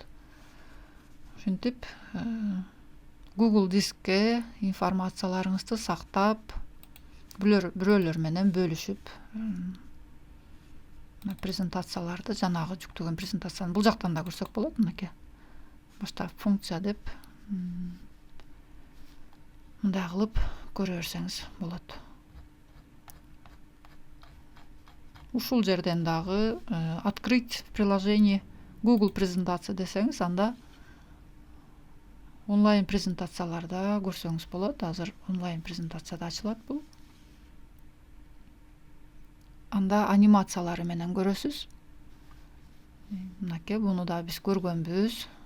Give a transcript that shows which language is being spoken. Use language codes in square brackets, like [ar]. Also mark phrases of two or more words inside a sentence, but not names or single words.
[ky] Ушинтип Google дискке информацияларыңызды сактап, бирөөлөр менен бөлүшүп, презентацияларды, жанагы жүктөгөн презентацияны бул жактан да көрсөк болот. Мынакей. Баштап функция деп мындай кылып көрө берсеңиз болот. Ушул жерден дагы [ru] открыть в приложении Google презентация [ky] десеңиз, анда онлайн презентацияларда көрсөңүз болот. Азыр онлайн презентацияда ачылат бул. Анда анимациялары менен көрөсүз. Мынакей, буну да биз көргөнбүз.